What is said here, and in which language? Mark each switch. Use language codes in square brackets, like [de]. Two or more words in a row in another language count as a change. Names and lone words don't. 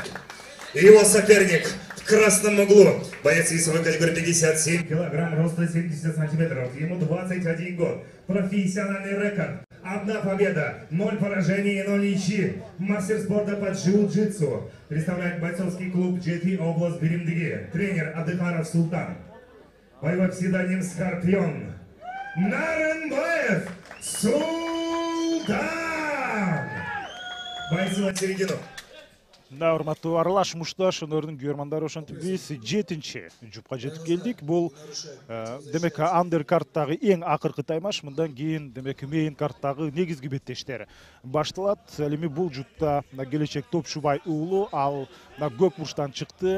[ru] И его соперник в красном углу. Боец весовой категории 57 килограмм, роста 70 сантиметров. Ему 21 год. Профессиональный рекорд. 1 победа, 0 поражений и 0 ничьи. Мастер спорта по джиу-джитсу. Представляет бойцовский клуб GT область Биримдиги. Тренер Адыхаров Султан. Боевой псевдоним Скорпион. Нарынбаев Султан. Бойцы на середину. [ky] Да, урматтуу аралаш мушташ өнөрүнүн көрмандары ошентип биз 7-чи жупка жетип келдик. Бул демек андеркарттагы эң акыркы таймаш. Мындан кийин демек мейн карттагы негизги беттештер башталат. Ал эми бул жупта Келечек Топчубай уулу ал көк бурчтан чыкты.